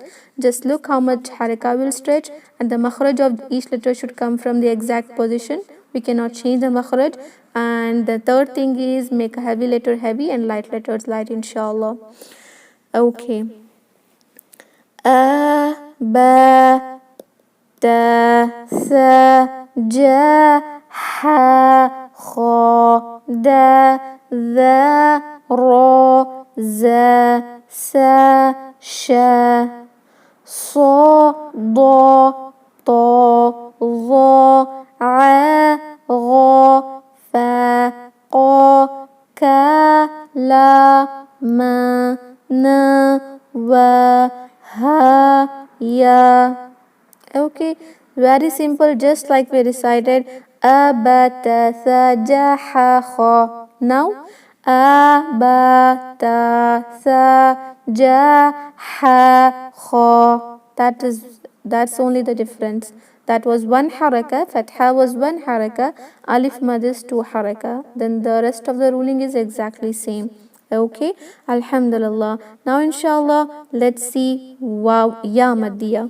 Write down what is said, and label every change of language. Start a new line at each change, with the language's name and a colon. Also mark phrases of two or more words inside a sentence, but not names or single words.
English: Just look how much haraka will stretch, and the makhraj of each letter should come from the exact position. We cannot change the makhraj. And the third thing is make a heavy letter heavy and light letters light, inshallah. Okay. A,
Arabic: با تا ثا جا حا خا, دا ذا را زا سا شا, صا ضا طا ظا ع غا فا قا كا لا ما نا وا ها يا.
English: Okay, very simple, just like we recited
Arabic: ا با تا ثا جا حا خا. Now ا با تا ثا جا حا خا.
English: That's only the difference. That was one haraka, fatha was one haraka, alif mad is two haraka. Then the rest of the ruling is exactly same. Okay, alhamdulillah. Now inshallah let's see
Arabic: واو ياء مدية.